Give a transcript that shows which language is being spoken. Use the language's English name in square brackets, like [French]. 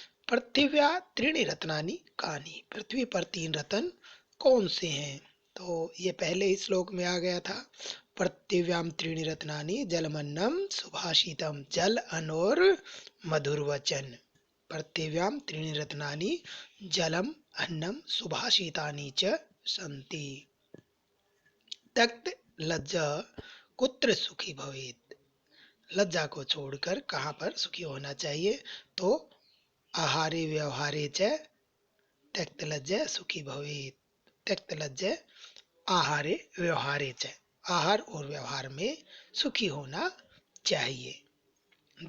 [Sanskrit] पृथिव्या त्रीणि रत्नानि कानि, [Hindi] पृथ्वी पर 3 रत्न कौन से हैं। तो ये पहले ही श्लोक में आ गया था। [Sanskrit] पृथिव्याम त्रीणि रत्नानि जलमन्नम सुभाषितम, [Hindi] जल अन्न और मधुर वचन। [Sanskrit] पृथिव्याम त्रीणि रत्नानि जलम अन्नम सुभाषितानि च सन्ति। त्यक्त लज्जा कुत्र सुखी भवेत्। [Hindi] लज्जा को छोड़कर कहाँ पर सुखी होना चाहिए, तो [Sanskrit] आहारे व्यवहारे च त्यक्त लज्जा सुखी भवेत्। त्यक्त लज्जा आहारे व्यवहारे च, [Hindi] आहार और व्यवहार में सुखी होना चाहिए।